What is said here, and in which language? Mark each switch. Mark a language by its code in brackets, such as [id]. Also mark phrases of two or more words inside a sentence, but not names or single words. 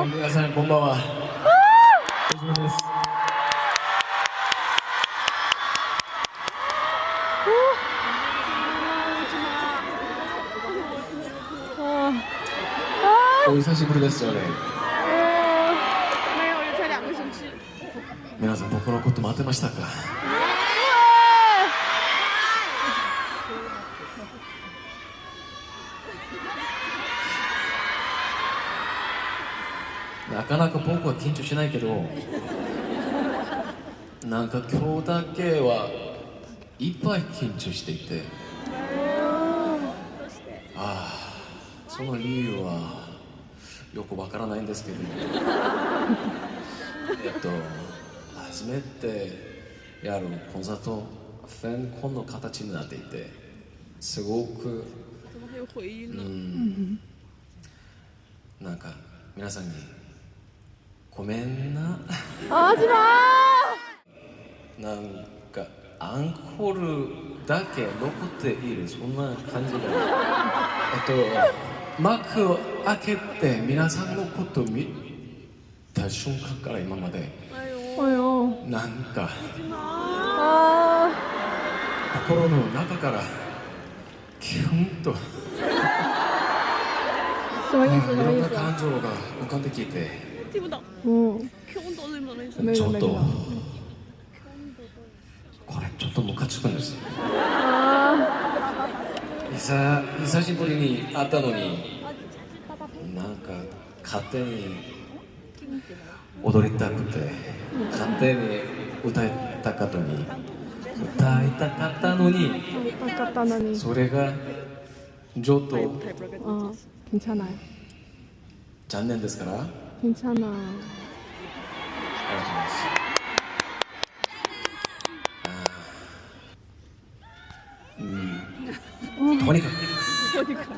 [ja] さんこんばんは。大丈夫です。お久しぶりですよね。 [zh] 没有，也才2个星期。 [ja] 皆さん僕のこと待ってましたか。なかなか僕は緊張しないけど、なんか今日だけはいっぱい緊張していて、その理由はよくわからないんですけども初めてやるコンサートファンコンの形になっていて、すごく [zh] 怎么还有回音呢？ [ja] なんか皆さんにごめんななんかアンコールだけ残っている、そんな感じが幕を開けて皆さんのことを見た瞬間から今までなんか心の中からキュンと [zh] 什么意思？ [ja] いろんな [zh] 什么意思？ [ja] 感情が浮かんできて、 [zh] 听不懂，嗯，听不懂是什么意思？没 [ja] ちょっと [zh] 有没有。 [ja] これちょっとムカつくんです。啊，久しぶりに会ったのになんか勝手に踊りたくて、勝手に歌いたかったのに [zh] 那个那里， [ja] それがちょっと [ko] 嗯，괜찮아요。 [ja] 残念ですから。 [ko] 괜찮아。 [ja] ありがとうございます。とにかく